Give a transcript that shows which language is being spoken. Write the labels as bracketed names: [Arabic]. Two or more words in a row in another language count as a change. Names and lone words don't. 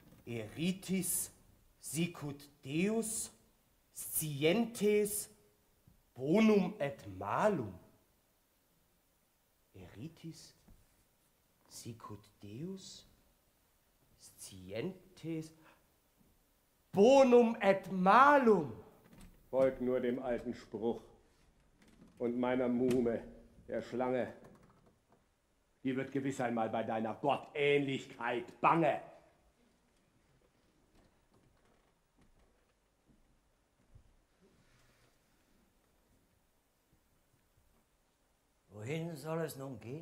[Latin] Eritis sicut Deus scientes bonum et malum. Eritis sicut Deus scientes bonum et malum. [German] Folgt nur dem alten Spruch und meiner Muhme, der Schlange. Die wird gewiss einmal bei deiner Gottähnlichkeit bange. Wohin soll es nun gehen?